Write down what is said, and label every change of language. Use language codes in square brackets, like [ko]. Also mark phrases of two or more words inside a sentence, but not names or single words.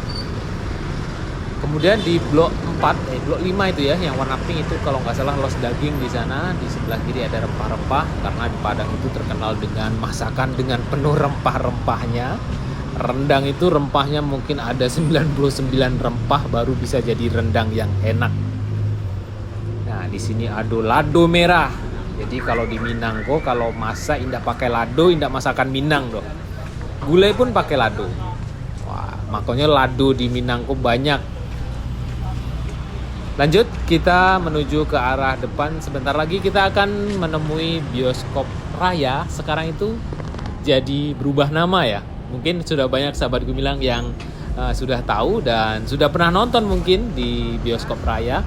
[id] Kemudian di blok 5 itu ya, yang warna pink itu kalau nggak salah los daging di sana. Di sebelah kiri ada rempah-rempah, karena di Padang itu terkenal dengan masakan dengan penuh rempah-rempahnya. Rendang itu rempahnya mungkin ada 99 rempah baru bisa jadi rendang yang enak. Nah, di sini ada lado merah. [min] Jadi kalau di Minang kok kalau masak indah pakai lado, indah masakan Minang doh. [id] Gulai pun pakai lado. Wah, makanya lado di Minang kok banyak. Lanjut, kita menuju ke arah depan. Sebentar lagi kita akan menemui Bioskop Raya. Sekarang itu jadi berubah nama ya. Mungkin sudah banyak sahabat Gumilang yang sudah tahu dan sudah pernah nonton mungkin di Bioskop Raya.